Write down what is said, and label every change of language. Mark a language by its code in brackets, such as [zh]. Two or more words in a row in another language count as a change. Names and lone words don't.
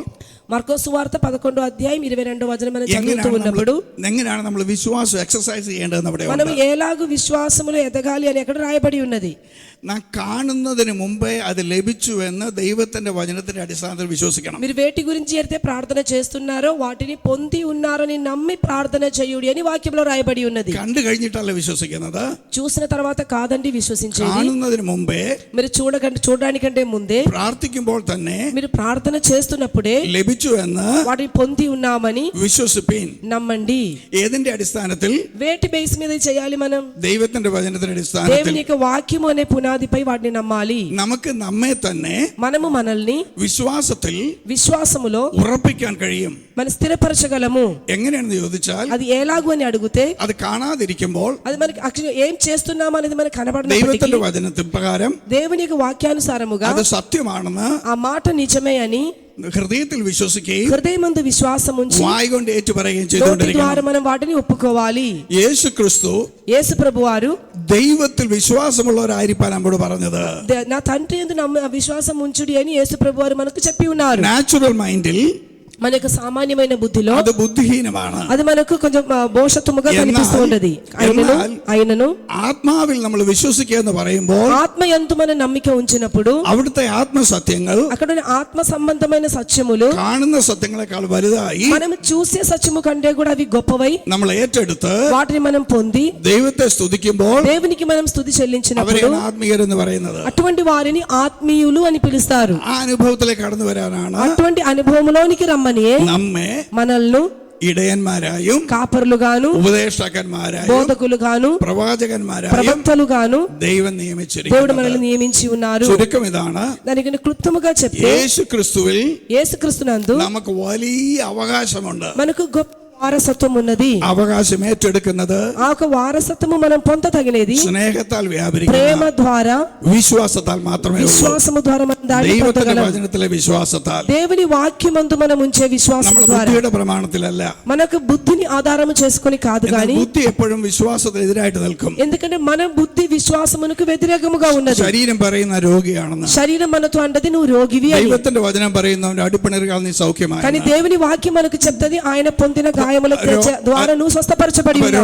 [te] మార్కోసు సువార్త 11వ అధ్యాయం 22వ వచనం మనం చదువుతూ ఉన్నప్పుడు [ml] എങ്ങനെയാണ് നമ്മൾ വിശ്വാസം എക്സസൈസ് ചെയ്യേണ്ടതെന്ന് അവിടെ [te] మనం ఎలాగూ విశ్వాసములో ఎదగాలి అని ఎక్కడ రాయబడి ఉన్నది. [ml] നാം കാണുന്നതിന് മുമ്പേ അത് ലഭിച്ചുവെന്ന് ദൈവത്തിന്റെ വചനത്തിന്റെ അടിസ്ഥാനത്തിൽ വിശ്വസിക്കണം. [te] మీరు వేటి గురించి అయితే ప్రార్థన చేస్తున్నారో వాటిని పొంది ఉన్నారని నమ్మి ప్రార్థన చేయుడి అని వాక్యంలో రాయబడి ఉన్నది. [ml] കണ്ടു കഴിഞ്ഞിട്ടല്ല വിശ്വസിക്കുന്നത്. [te] చూసిన తర్వాత కాదండి విశ్వసించేది. [ml] കാണുന്നതിന് മുമ്പേ, [te] మీరు చూడడానికంటే ముందే, [ml] പ്രാർത്ഥിക്കുമ്പോൾ തന്നെ [te] మీరు ప్రార్థన చేస్తున్నప్పుడే [ml] ലഭിച്ചുവെന്ന് [te] వాటిని పొంది ఉన్నామని [ml] വിശ്വസിപ്പീൻ. [te] నమ్మండి. [ml] ഏതിന്റെ അടിസ്ഥാനത്തിൽ? [te] వేటి బేస్ మీద చేయాలి మనం? [ml] ദൈവത്തിന്റെ വചനത്തിന്റെ അടിസ്ഥാനത്തിൽ. [te] దేవుని యొక్క వాక్యము అనే పునాదిపై వాటిని నమ్మాలి. [ml] നമുക്ക് നമ്മെ തന്നെ [te] మనము మనల్ని విశ్వాసములో [ml] ഉറപ്പിക്കാൻ കഴിയും. [te] మనం స్థిరపరచగలము. [ml] എങ്ങനെയാണെന്ന് ചോദിച്ചാൽ, [te] అది ఎలాగూ అని అడిగితే [ml] അത് കാണാതിരിക്കുമ്പോൾ [te] అది మనకి యాక్చువల్లీ ఏం చేస్తున్నాం అనేది మనకు కనబడనప్పటికీ [ml] ദൈവത്തിന്റെ വചനത്തിന് പ്രകാരം [te] దేవుని యొక్క వాక్యానుసారముగా [ml] അത് സത്യമാണെന്ന് [te] ఆ మాట నిజమే అని [ml] ഹൃദയത്തിൽ വിശ്വസിക്കുകയും [te] హృదయమందు విశ్వాసం ఉంచి [ml] വായ് കൊണ്ട് ഏറ്റുപറയുകയും [te] నోటి ద్వారా [ml] ചെയ്തുകൊണ്ടിരിക്കണം. [te] మనం వాటిని ఒప్పుకోవాలి. [ml] യേശു ക്രിസ്തു [te] యేసు ప్రభువారు [ml] ദൈവത്തിൽ വിശ്വാസമുള്ളവരായിരിക്കാൻ നമ്മോട് പറഞ്ഞത്. [te] నా తండ్రి యందు విశ్వాసం ఉంచుడి అని యేసు ప్రభువారు మనకు చెప్పి ఉన్నారు. [en] natural mind [te] మన యొక్క సామాన్యమైన బుద్ధిలో [ml] അത് ബുദ്ധിഹീനമാണ്. [te] అది మనకు కొంచెం భోషత్వముగా కనిపిస్తూ ఉంటది. ఆయనను [ml] ആത്മാവിൽ നമ്മൾ വിശ്വസിക്കുക എന്ന് പറയുമ്പോൾ [te] ఆత్మయందు మన నమ్మిక ఉంచినప్పుడు [ml] അവിടുത്തെ ആത്മസത്യങ്ങൾ [te] అక్కడ ఆత్మ సంబంధమైన సత్యములు [ml] കാണുന്ന സത്യങ്ങളെക്കാൾ വലുതായി [te] మనం చూసే సత్యము కంటే కూడా అవి గొప్పవై [ml] നമ്മൾ ഏറ്റെടുത്ത് [te] వాటిని మనం పొంది [ml] ദൈവത്തെ സ്തുതിക്കുമ്പോൾ [te] దేవునికి మనం స్తుతి చెల్లించినప్పుడు [ml] അവരെയാണ് ആത്മീയരെന്ന് പറയുന്നത്. [te] అటువంటి వారిని ఆత్మీయులు అని పిలుస్తారు. [ml] ആ അനുഭവത്തിലേക്ക് കടന്നു വരാനാണ് [te] అటువంటి అనుభవములోనికి రమ్మని [ml] നമ്മെ [te] మనల్ని [ml] ഇടയന്മാരായും [te] కాపరులుగాను [ml] ഉപദേഷ്ടാക്കന്മാരായും [te] బోధకులుగాను [ml] പ്രവാചകന്മാരായും [te] ప్రవక్తలుగాను [ml] ദൈവം [te] దేవుడు [ml] നിയമിച്ചിരിക്കുന്നത്. [te] మనల్ని నియమించి ఉన్నారు. [ml] ചുരുക്കം ഇതാണ്, [te] దానికి క్లుప్తముగా చెప్తే [ml] യേശു ക്രിസ്തുവിൽ [te] యేసుక్రీస్తునందు [ml] നമുക്ക് വലിയ അവകാശമുണ്ട്. [te] మనకు గొప్ప వారసత్వం ఉన్నది. [ml] അവകാശം ഏറ്റെടുക്കുന്നത് [te] ఆ ఒక వారసత్వము మనం పొందతగినది [ml] സ്നേഹത്താൽ [te] ప్రేమ [ml] വ്യാപരിക്കുന്ന [te] ద్వారా, [ml] വിശ്വാസത്താൽ മാത്രമേ ഉള്ളൂ. [te] విశ్వాసము ద్వారా మనం దాన్ని [ml] ദൈവത്തിന്റെ [te] పొందగలం. [ml] വചനത്തിലെ വിശ്വാസത്താൽ, [te] దేవుని వాక్యమందు మనం ఉంచే విశ్వాసము [ml] നമ്മുടെ [te] ద్వారా, [ml] ബുദ്ധിയുടെ പ്രമാണത്തിലല്ല. [te] మనకు బుద్ధిని ఆధారము చేసుకొని కాదు [ml] എന്നാൽ [te] గాని, [ml] ബുദ്ധി എപ്പോഴും വിശ്വാസത്തിനെതിരായിട്ട് നിൽക്കും. [te] ఎందుకంటే మన బుద్ధి విశ్వాసమునకు వ్యతిరేకముగా ఉన్నది. [ml] ശരീരം പറയുന്ന രോഗിയാണെന്ന്, [te] శరీరం మనతో అంటది నువ్వు రోగివి అని. [ml] ദൈവത്തിന്റെ വചനം പറയുന്നവന്റെ അടിപ്പിണറുകൾ നീ സൗഖ്യമായി. [te] కానీ దేవుని వాక్యం మనకు చెప్తది ఆయన పొందిన గాయముల ద్వారా నువ్వు స్వస్థపరచబడి ఉన్నావు.